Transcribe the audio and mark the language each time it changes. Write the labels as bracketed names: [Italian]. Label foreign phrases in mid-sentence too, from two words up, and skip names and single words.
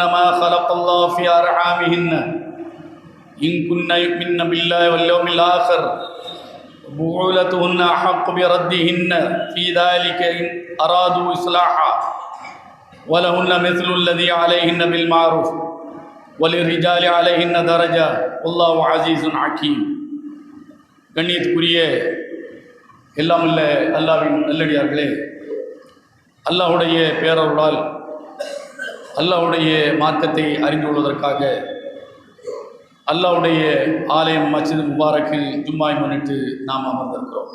[Arabic] ما خلق الله في أرحامهن إن كن يؤمن بالله واليوم الآخر بعولتهن أحق بردهن في ذلك إن أرادوا إصلاحا ولهن مثل الذي عليهن بالمعروف وللرجال عليهن درجة والله عزيز حكيم. [Tamil] கண்ணியத்துக்குரிய எல்லாம் உள்ள அல்லாஹ்வின் நல்லடியார்களே, அல்லாஹ்வுடைய பேரருளால் அல்லாஹ்வுடைய மார்க்கத்தை அறிந்து கொள்வதற்காக அல்லாஹ்வுடைய ஆலயம் மஸ்ஜித் முபாரக்கில் ஜும்மாவை முன்னிட்டு நாம் அமர்ந்திருக்கிறோம்.